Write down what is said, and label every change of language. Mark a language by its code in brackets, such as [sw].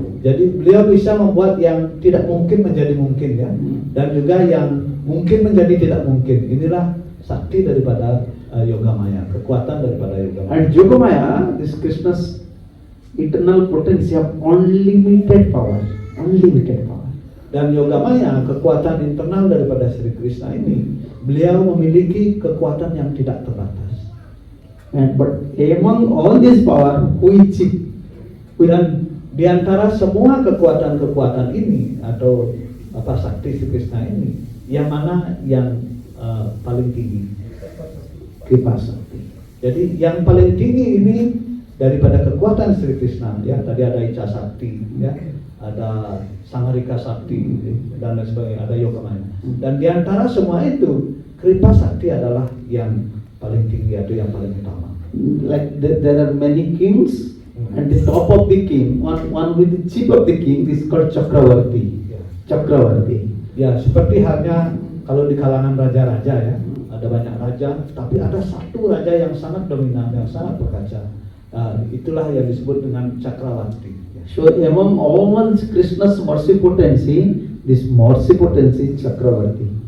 [id] Jadi beliau bisa membuat yang tidak mungkin menjadi mungkin ya, dan juga yang mungkin menjadi tidak mungkin. Inilah sakti daripada Yogamaya, kekuatan daripada Yogamaya. [en] And Yogamaya, this Krishna's eternal potency of unlimited power, unlimited power. [id] Dan Yogamaya, kekuatan internal daripada Sri Krishna ini, beliau memiliki kekuatan yang tidak terbatas. [en] And but among all this power, which [id] dan di antara semua kekuatan-kekuatan ini atau sakti Sri Krishna ini, yang mana yang paling tinggi? [sa] Kripa Sakti. [id] Jadi yang paling tinggi ini daripada kekuatan Sri Krishna ya, tadi ada Icha Sakti ya, ada Sangharika Sakti dan lain sebagainya, ada Yogamaya. Dan di antara semua itu Kripa Sakti adalah yang paling tinggi atau yang paling utama. [en] Like there are many kings. And the top of the king, one with the chief of the king is called Chakravarti. [sa] Chakravarti. [id] Ya, seperti halnya kalau di kalangan raja-raja ya, ada banyak raja, tapi ada satu raja yang sangat dominan, yang sangat perkasa. Itulah yang disebut dengan Chakravarti. [en] So among all Krishna's mercy potency, this mercy potency is Chakravarti.